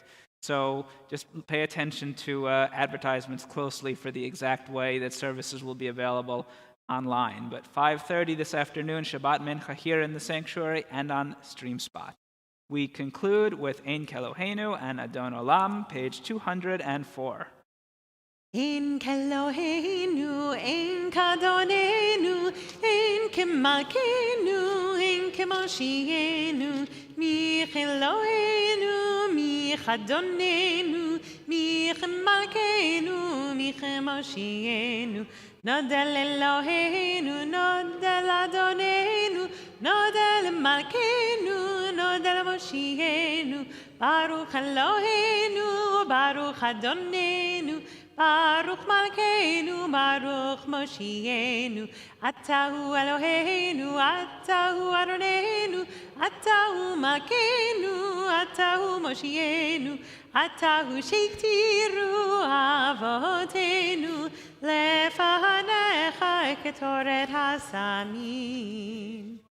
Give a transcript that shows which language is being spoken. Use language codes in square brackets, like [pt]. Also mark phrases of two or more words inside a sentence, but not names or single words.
[en] So just pay attention to advertisements closely for the exact way that services will be available online. But 5:30 this afternoon, [he] שבת מנחה [en] here in the sanctuary and on StreamSpot. We conclude with Ein Keloheinu and Adon Olam, page 204. [he] אין כאלהינו, אין כאדונינו, אין כמלכנו, אין כמושיענו, מי כאלהינו, מי כאדונינו, מי כמלכנו, מי כמושיענו, נודה לאלהינו, נודה לאדונינו, נודה למלכנו, נודה למושיענו, ברוך אלהינו, ברוך אדונינו, ברוך מלכנו, ברוך מושיענו, אתה הוא אלהינו, אתה הוא אדונינו, אתה הוא מלכנו, אתה הוא מושיענו, אתה הוא שהקטירו אבותינו, לפניך קטורת הסמים.